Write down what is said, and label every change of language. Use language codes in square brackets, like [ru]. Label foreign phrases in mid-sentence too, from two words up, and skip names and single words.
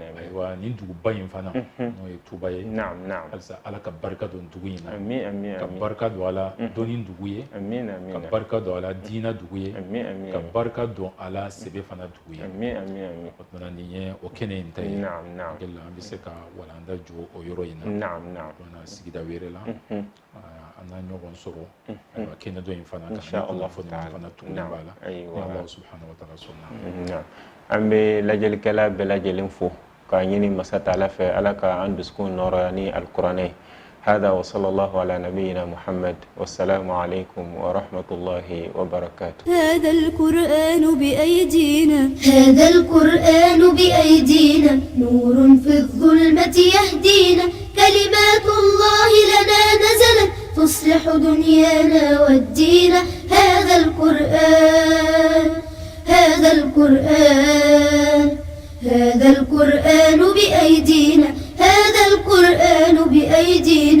[bm] ayiwa nin duguba in fana n'o ye tuba ye halisa ala ka barika don dugu in na ka barika don ala dɔnni dugu ye ka barika don ala diina dugu ye ka barika don ala sebe fana dugu ye o tuma nin ye o kɛnɛ in ta ye hakili la an bɛ se ka walanda jɔ o yɔrɔ in na sigida wɛrɛ la an n'a ɲɔgɔn sɔrɔ ayiwa kɛnɛ dɔ in fana ka kunnafoni fana tuguni b'a la ni [ar] الله سبحانه وتعالى [bm] sɔnna an bɛ lajɛlikɛla bɛɛ lajɛlen fo k'a ɲini masa Taala fɛ ala ka an dusukun nɔrɔya ni alikuranɛ ye [ar] هذا وصلى الله على نبينا محمد والسلام عليكم ورحمة الله وبركاته هذا القرآن بأيدينا هذا القرآن بأيدينا نور في الظلمة يهدينا كلمات الله لنا نزلت تصلح دنيانا والدين هذا القرآن هذا القرآن هذا القرآن بأيدينا هذا القرآن بأيدينا